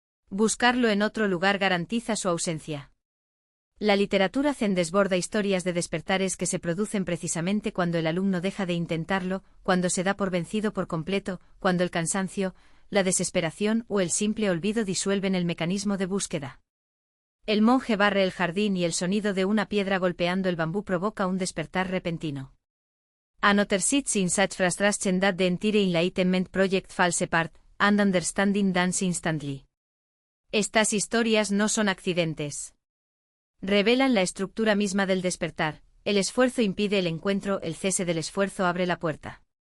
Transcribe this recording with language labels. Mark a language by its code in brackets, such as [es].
[es] Buscarlo en otro lugar garantiza su ausencia. La literatura Zen desborda historias de despertares que se producen precisamente cuando el alumno deja de intentarlo, cuando se da por vencido por completo, cuando el cansancio, la desesperación o el simple olvido disuelven el mecanismo de búsqueda. El monje barre el jardín y el sonido de una piedra golpeando el bambú provoca un despertar repentino. [en] Another sits in such frustration that the entire enlightenment project falls apart, and understanding dance instantly. [es] Estas historias no son accidentes. Revelan la estructura misma del despertar: el esfuerzo impide el encuentro, el cese del esfuerzo abre la puerta.